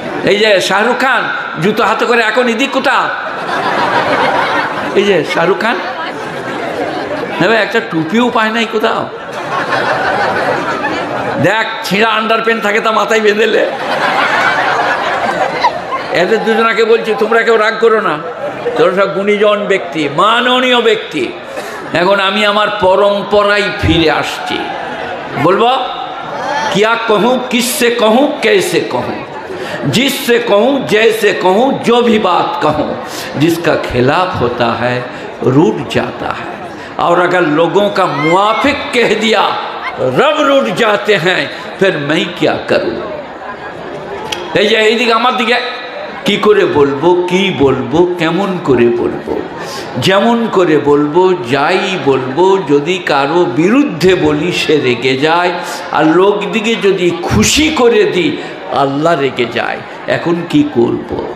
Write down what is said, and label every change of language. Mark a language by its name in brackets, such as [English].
[Bangla] এই যে শাহরুখ খান জুতো হাতে করে এখন এদিক কোথা, এই যে শাহরুখ খান হ্যাঁ একটা টুপিও পায় নাই কোথাও। দেখ ছিঁড়া আন্ডার প্যান্ট থাকে তা মাথায় বেঁধেলে। এদের দুজনাকে বলছি তোমরা কেউ রাগ করো না, তোমরা সব গুণীজন ব্যক্তি, মাননীয় ব্যক্তি। এখন আমি আমার পরম্পরায় ফিরে আসছি। [Hindi] বলবো क्या कहूँ, किससे कहूँ, कैसे कहूँ, जिससे कहूँ, जैसे कहूँ, जो भी बात कहूँ, जिसका खिलाफ होता है रूठ जाता है, और अगर लोगों का मुआफिक कह दिया रब रूठ जाते हैं, फिर मैं क्या करूँ। [Bangla] এইদিকে আমার দিকে কি করে বলবো, কি বলবো, কেমন করে বলবো, যেমন করে বলবো, যাই বলবো, যদি কারো বিরুদ্ধে বলি সে রেগে যায়, আর লোক দিকে যদি খুশি করে দিই আল্লাহ রেগে যায়। এখন কি করব।